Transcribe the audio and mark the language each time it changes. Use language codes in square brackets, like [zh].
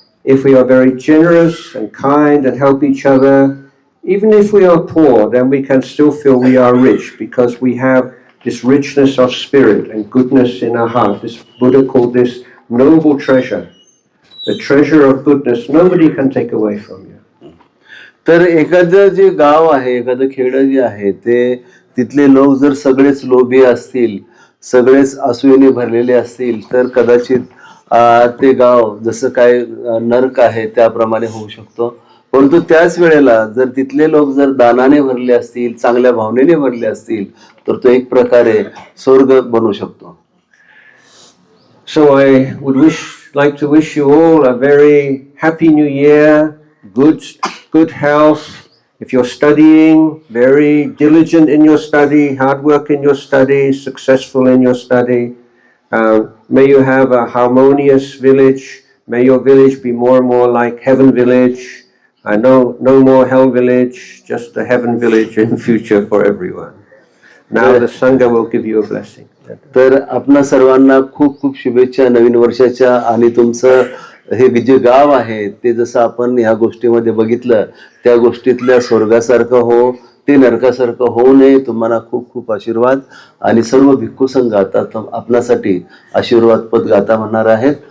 [en] If we are very generous and kind and help each other, even if we are poor, then we can still feel we are rich because we have this richness of spirit and goodness in our heart. This Buddha called this noble treasure. The treasure of goodness, nobody can take away from you. [mr] तर एखादं जे गाव आहे, एखादं खेडं जे आहे, ते तिथले लोक जर सगळेच लोभी असतील, सगळेच असूयेने भरलेले असतील तर कदाचित ते गाव जसं काय नरक आहे त्याप्रमाणे होऊ शकतो. परंतु त्याच वेळेला जर तिथले लोक जर दानाने भरले असतील, चांगल्या भावनेने भरले असतील तर तो एक प्रकारे स्वर्ग बनू शकतो. [en] So I would like to wish you all a very happy new year, good health. If you're studying, very diligent in your study, hard work in your study, successful in your study. May you have a harmonious village. May your village be more and more like heaven village. No more hell village, just the heaven village in future for everyone. Now the Sangha will give you a blessing. [mr] तर आपणा सर्वांना खूप खूप शुभेच्छा नवीन वर्षाच्या. आणि तुमचं हे जे गाव आहे ते जसं आपण ह्या गोष्टीमध्ये बघितलं त्या गोष्टीतल्या स्वर्गासारखं हो, ते नरकासारखं होऊ नये. तुम्हाला खूप खूप आशीर्वाद. आणि सर्व भिक्खू संघ आता आपणासाठी आशीर्वाद पद गाता म्हणणार आहेत.